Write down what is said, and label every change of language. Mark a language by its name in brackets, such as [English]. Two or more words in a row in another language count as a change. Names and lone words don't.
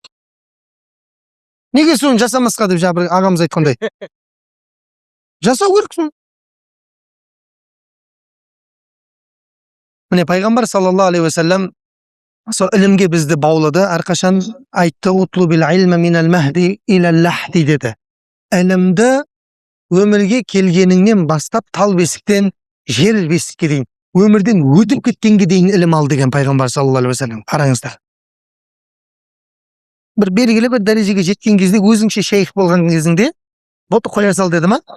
[Kazakh] Неге соны жасамасқа деп бір ағамыз айтқандай. Жасау керексің. Міне пайғамбар [Arabic] صلى الله عليه وسلم [Kazakh] сол ілімге бізді баулады, әрқашан айтты, [Arabic] اطلبوا العلم من المهد إلى اللحد [Kazakh] деді. Ілімді өмірге келгеніңнен бастап тал бесіктен жер бесікке дейін, өмірден өтіп кеткенге дейін ілім ал деген пайғамбар [Arabic] صلى الله عليه وسلم. [Kazakh] Қараңыздар. Бір белгілі бір дәрежеге жеткен кезде өзіңше шейх болған кезіңде болды қоя сал деді ма?